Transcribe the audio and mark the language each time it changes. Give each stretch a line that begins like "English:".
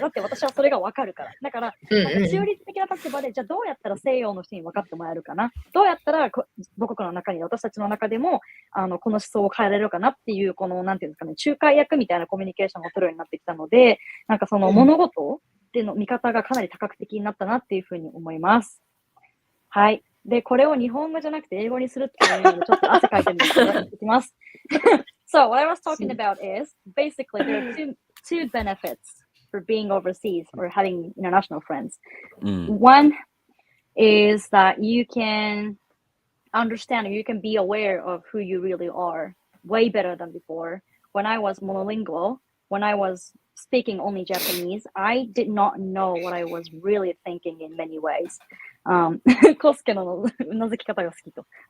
Japanese: だって私はそれがわかるから。だから、中立的な立場で、じゃあどうやったら西洋の人に分かってもらえるかな、どうやったら母国の中に、私たちの中でも、この思想を変えられるかなっていう、なんていうんですかね、仲介役みたいなコミュニケーションを取るようになってきたので、物事っていうの見方がかなり多角的になったなっていうふうに思います。はい。で、これを日本語じゃなくて英語にするっていうので、ちょっと汗かいてるんですけど、いきます。
English: So what I was talking about is basically there are two benefits for being overseas or having international friends. One is that you can understand, you can be aware of who you really are way better than before. When I was monolingual, when I was speaking only Japanese, I did not know what I was really thinking in many ways.
Japanese: コスケのうなずき方が好きと。